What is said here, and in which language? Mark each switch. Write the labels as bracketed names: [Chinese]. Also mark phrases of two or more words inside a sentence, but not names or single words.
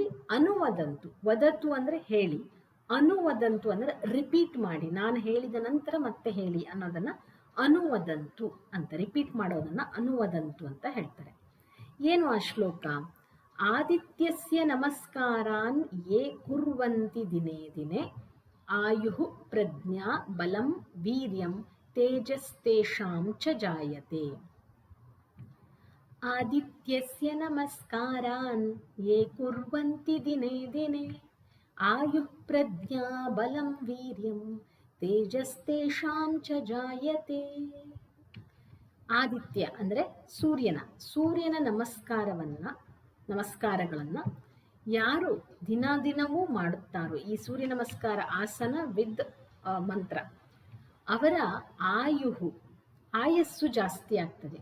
[Kannada] ಅನುವದಂತು, ವದತು ಅಂದರೆ ಹೇಳಿ, ಅನುವದಂತು ಅಂದರೆ ರಿಪೀಟ್ ಮಾಡಿ, ನಾನು ಹೇಳಿದ ನಂತರ ಮತ್ತೆ ಹೇಳಿ ಅನ್ನೋದನ್ನು ಅನುವದಂತು ಅಂತ, ರಿಪೀಟ್ ಮಾಡೋದನ್ನು ಅನುವದಂತು ಅಂತ ಹೇಳ್ತಾರೆ. ಏನು ಆ ಶ್ಲೋಕ? [Sanskrit] ಆದಿತ್ಯಸ್ಯ ನಮಸ್ಕಾರಾನ್ ಯೇ ಕುರ್ವಂತಿ ದಿನೇ ದಿನೇ ಆಯುಃ ಪ್ರಜ್ಞಾ ಬಲಂ ವೀರ್ಯಂ ತೇಜಸ್ತೇಷಾಂ ಚ ಜಾಯತೆ. ಆದಿತ್ಯಸ್ಯ ನಮಸ್ಕಾರಾನ್ ಯೇ ಕುರ್ವಂತಿ ದಿನೇ ದಿನೇ ಆಯುಃ ಪ್ರಜ್ಞಾ ಬಲಂ ವೀರ್ಯಂ ತೇಜಸ್ತೇಷಾಂ ಚ ಜಾಯತೆ. [Kannada] ಆದಿತ್ಯ ಅಂದರೆ ಸೂರ್ಯನ ನಮಸ್ಕಾರಗಳನ್ನು ಯಾರು ದಿನವೂ ಮಾಡುತ್ತಾರೋ, ಈ ಸೂರ್ಯ ನಮಸ್ಕಾರ [English] asana with mantra, [Kannada] ಅವರ ಆಯಸ್ಸು ಜಾಸ್ತಿ ಆಗ್ತದೆ.